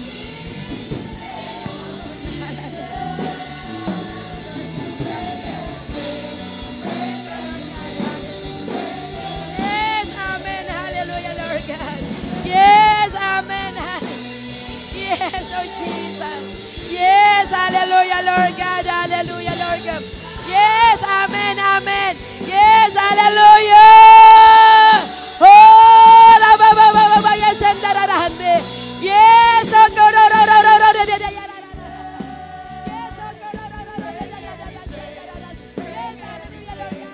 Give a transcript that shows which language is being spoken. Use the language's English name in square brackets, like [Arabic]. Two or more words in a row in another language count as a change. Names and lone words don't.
[English] Yes, amen. Yes, oh Jesus. Yes, hallelujah, Lord God. Hallelujah, Lord God. Yes, amen, amen. Yes, hallelujah. Oh, la ba ba ba ba ba yes, endararande. Yes, oh go ro ro ro ro ro de de ya ra ra. Yes, oh go ro ro ro ro de de ya ra ra. Yes, hallelujah, Lord God.